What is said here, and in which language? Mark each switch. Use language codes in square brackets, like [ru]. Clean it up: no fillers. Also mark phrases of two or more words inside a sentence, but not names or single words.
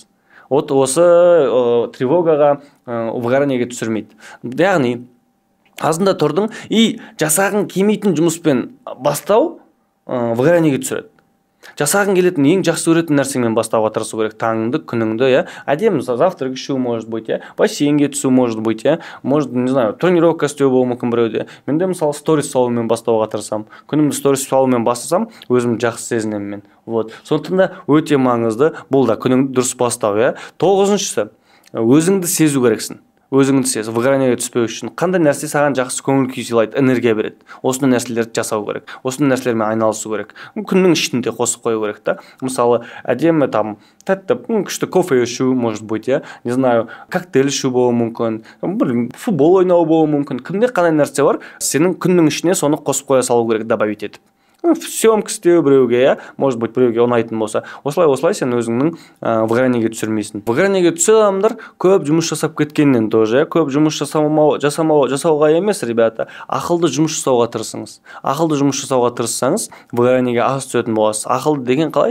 [kk] Осы тревогаға, выгоранияға түсірмейді. Яғни, азында тұрдың и жасағың келмейтін жұмыспен бастау выгоранияға түсіреді. Жасағың келетін ең жақсы көретін нәрсеңмен бастауға тырысу керек. Таңыңды, күніңді, әдемі завтрак ішу [ru] может быть, [kk] бассейнге түсу [ru] может быть, может, не знаю, [kk] тренировка істеу болуы мүмкін біреуде. Менде мысалы сторис салумен бастауға тырысам. Күнімді сторис салумен бастасам, өзімді жақсы сезінемін мен. Вот. Сондықтан да өте маңызды бұл да күніңді дұрыс бастау, 9-шысы. Өзіңді сезу керексің. Өзіңді сез, выгоранияға түспеу үшін қандай нәрсе саған жақсы көңіл күй сыйлайды, энергия береді. Осындай нәрселерді жасау керек. Осындай нәрселермен айналысу керек. Күннің ішінде қосып қою керек та. Мысалы, әдемі тәтті, күшті кофе ішу, [ru] может быть, не знаю, [kk] коктейль ішу болуы мүмкін, футбол ойнау болуы мүмкін. Кімде қандай нәрсе бар, сенің күннің ішіне соны қосып қоя салу керек, добавить етіп. Съемка істеу біреуге, [ru] может быть, [kk] біреуге ұнайтын болса. Осылай сен өзіңнің выгоранияға түсірмейсің. Выгоранияға түссе адамдар көп жұмыс жасап кеткеннен тоже, көп жұмыс жасауға емес, ребята, ақылды жұмыс жасауға тырысыңыз. Ақылды жұмыс жасауға тырыссаңыз, выгоранияға аз түсетін боласыз. Ақылды деген қалай?